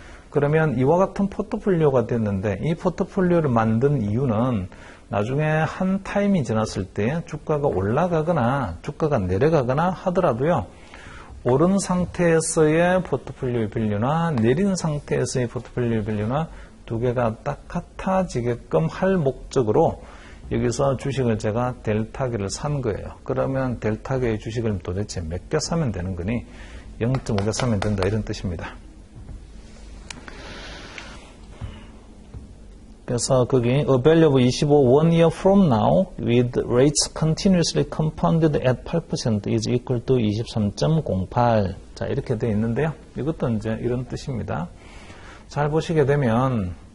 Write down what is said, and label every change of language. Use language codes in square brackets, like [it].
[ko] 그러면 이와 같은 포트폴리오가 됐는데, 이 포트폴리오를 만든 이유는 나중에 한 타임이 지났을 때 주가가 올라가거나 주가가 내려가거나 하더라도요, 오른 상태에서의 포트폴리오 밸류나 내린 상태에서의 포트폴리오 밸류나 두 개가 딱 같아지게끔 할 목적으로 여기서 주식을 제가 델타계를 산 거예요. 그러면 델타계의 주식을 도대체 몇 개 사면 되는 거니? 0.5개 사면 된다, 이런 뜻입니다. 그래서 거기 [en] a value of 25 1 year from now with rates continuously compounded at 8% is equal to 23.08. [ko] 자, 이렇게 되어 있는데요. 이것도 이제 이런 뜻입니다. 잘 보시게 되면